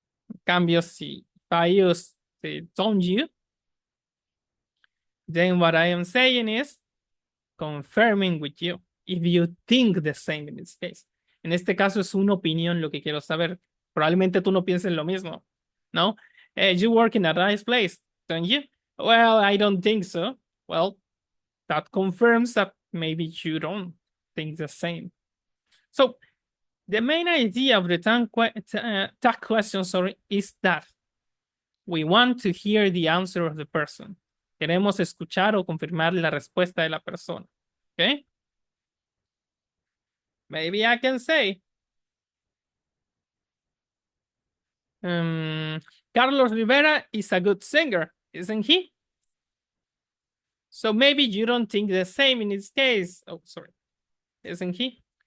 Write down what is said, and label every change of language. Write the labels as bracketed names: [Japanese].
[Spanish] En cambio, si [English] I use the don't you, then what I am saying is confirming with you if you think the same in this case. [Spanish] En este caso es una opinión lo que quiero saber. Probablemente tú no pienses lo mismo, ¿no? [English] You work in a nice place, don't you? Well, I don't think so. Well, that confirms that maybe you don't think the same. So the main idea of the tag question, is that we want to hear the answer of the person. [Spanish] Queremos escuchar o confirmar la respuesta de la persona. [English] Okay? Maybe I can say, Carlos Rivera is a good singer, isn't he? So maybe you don't think the same in this case. Oh, sorry. Isn't he?